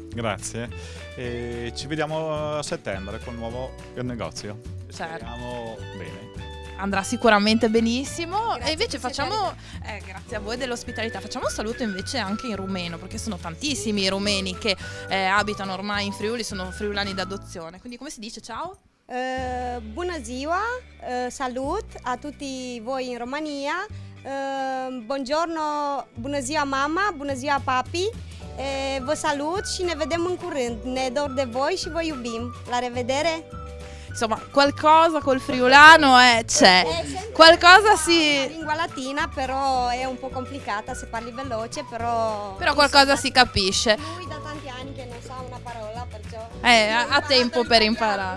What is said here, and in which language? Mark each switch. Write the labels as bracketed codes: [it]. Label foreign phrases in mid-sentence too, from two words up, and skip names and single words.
[it] Grazie e ci vediamo a settembre col nuovo negozio. Certo. Speriamo bene. Andrà sicuramente benissimo. Grazie, E invece siete facciamo, grazie a voi dell'ospitalità, facciamo un saluto invece anche in rumeno, perché sono tantissimi i rumeni che abitano ormai in Friuli, sono friulani d'adozione. Quindi come si dice ciao? [ro] Bună ziua, [it] salut a tutti voi in Romania. Buongiorno, [ro] bună ziua mama, bună ziua papi. Vă salut și ne vedem în curând. Ne dor de voi și vă iubim. La revedere! [it] Insomma, qualcosa col friulano c'è. Qualcosa La si... lingua latina però è un po' complicata se parli veloce, però... Però qualcosa si capisce. Lui da tanti anni che non sa una parola, perciò... Ha tempo per imparare.